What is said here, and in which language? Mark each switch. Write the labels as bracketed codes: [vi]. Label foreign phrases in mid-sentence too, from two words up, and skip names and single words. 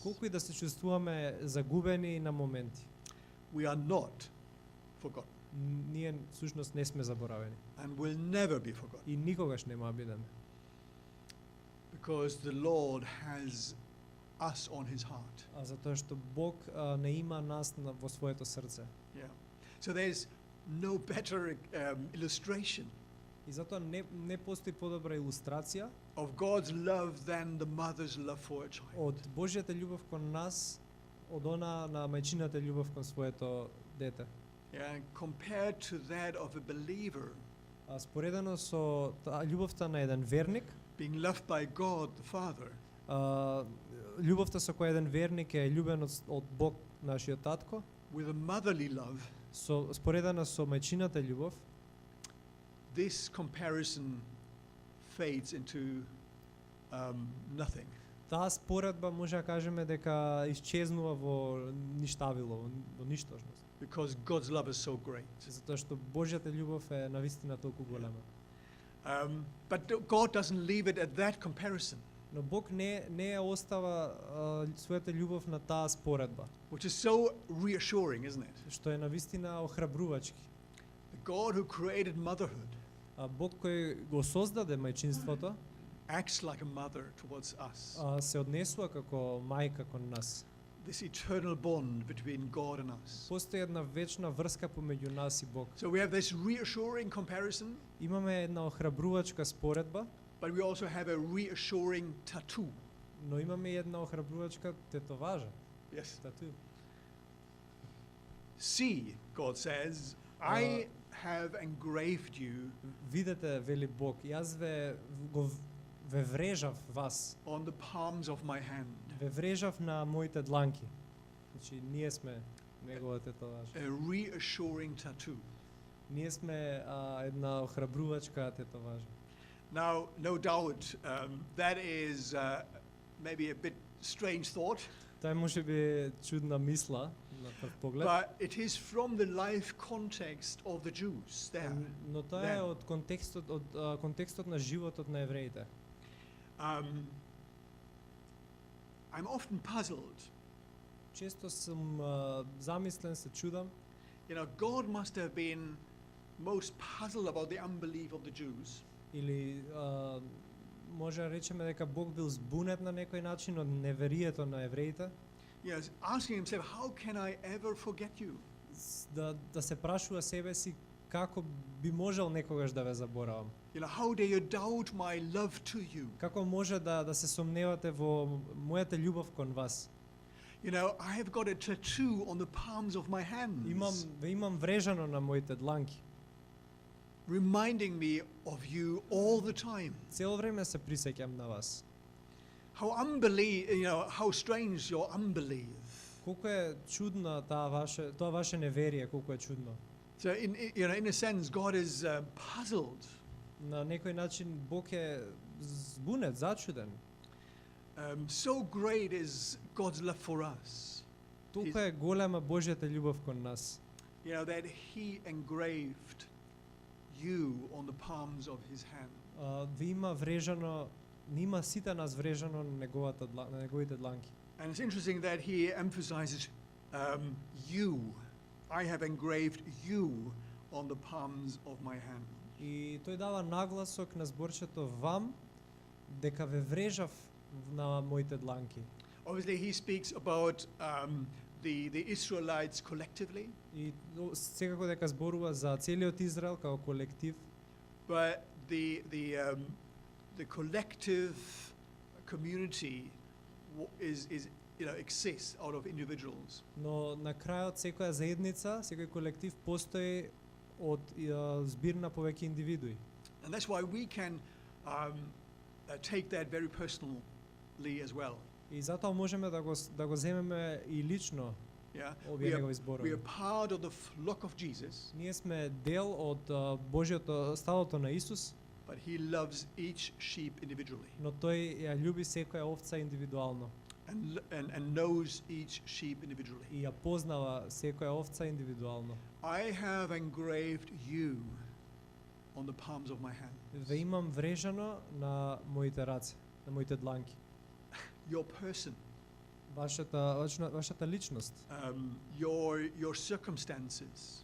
[mk] Колку и да се чувствуваме загубени на моменти, [en] We are not forgotten [mk] ние всушност не сме заборавени. [en] and will never be forgotten. [mk] И никогаш нема да бидеме. [en] Because the Lord has us on his heart. [mk] затоа што Бог не има нас во своето срце. [en] Yeah. So there's no better illustration [mk] И затоа не постои подобра илустрација [en] of God's love than the mother's love for a child. [mk] од Божјата љубов кон нас, од она на мајчината љубов кон своето дете. [en] Yeah, compared to that of a believer [mk] Споредено со љубовта на еден верник, [en] being loved by God the Father, [mk] љубовта со која еден верник е љубен од Бог, нашиот татко, [en] with a motherly love, [mk] споредена со мајчината љубов, [en] this comparison fades into nothing. [mk] таа споредба може да кажеме дека исчезнува во ништавило, во ништожност. [en] Because God's love is so great. [mk] Затоа што Божјата љубов е навистина толку голема. [en] But God doesn't leave it at that comparison, [mk] Но Бог не ја остава својата љубов на таа споредба, [en] which is so reassuring, isn't it? [mk] што е навистина охрабрувачки. [en] The God who created motherhood [mk] Бог кој го создаде мајчинството, [en] acts like a mother towards us. [mk] се однесува како мајка кон нас. [en] This eternal bond between God and us. [mk] Постои една вечна врска помеѓу нас и Бог. [en] So we have this reassuring comparison, [mk] Имаме една охрабрувачка споредба, [en] but we also have a reassuring tattoo. [mk] но имаме и една охрабрувачка тетоважа. [en] Yes. [mk] Тату. [en] See, God says, I have engraved you [mk] Видете, вели Бог, јас ве врежав вас, [en] on the palms of my hand. [mk] ве врежав на моите дланки. Значи, ние сме негова тетоважа. [en] A reassuring tattoo. [mk] Ние сме една охрабрувачка тетоважа. [en] Now, no doubt, that is maybe a bit strange thought, [mk] Тај може би е чудна мисла на прв поглед, [en] but it is from the life context of the Jews there. [mk] но тоа е од контекстот на животот на евреите. [en] I'm often puzzled. [mk] Често сум замислен, се чудам, [en] You know, God must have been most puzzled about the unbelief of the Jews. [mk] или може да речеме дека Бог бил збунет на некој начин од неверието на евреите, [en] Yes, asking himself, how can I ever forget you? [mk] да се прашува себе си како би можел некогаш да ве заборавам. [en] You know, how dare you doubt my love to you? [mk] Како може да се сомневате во мојата љубов кон вас? [en] You know, I have got a tattoo on the palms of my hands, [mk] Имам врежано на моите дланки. [en] reminding me of you all the time. [mk] Цело време се присеќам на вас. [en] How how strange your unbelief. [mk] Колку е чудно тоа ваше неверие, колку е чудно. [en] So in a sense, God is puzzled. [mk] На некој начин Бог е збунет, зачуден. [en] So great is God's love for us. [mk] Толку е голема Божјата љубов кон нас. [en] You know, that He engraved you on the palms of His hand. [mk] Ви има врежано, нима сите нас врежано на неговите дланки. [en] And it's interesting that He emphasizes you. I have engraved you on the palms of my hand. [mk] И тој дава нагласок на зборчето вам, дека ве врежав на моите дланки. [en] Obviously, He speaks about the Israelites collectively, [mk] И секако дека зборува за целиот Израел како колектив, [en] but the collective community exists out of individuals. [mk] но на крајот секоја заедница, секој колектив постои од збир на повеќе индивидуи. [en] And that's why we can take that very personally as well. [mk] И затоа можеме да го земеме и лично [en] Yeah, [mk] овие негови [en] we [mk] зборови. [en] are part of the flock of Jesus, [mk] Ние сме дел од Божјото стадото на Исус, [en] but He loves each sheep individually [mk] но тој ја љуби секоја овца индивидуално [en] and knows each sheep individually. [mk] и ја познава секоја овца индивидуално. [en] I have engraved you on the palms of my hand. [mk] Ве имам врежано на моите раце, на моите дланки. [en] Your person, [mk] вашата личност, [en] your circumstances,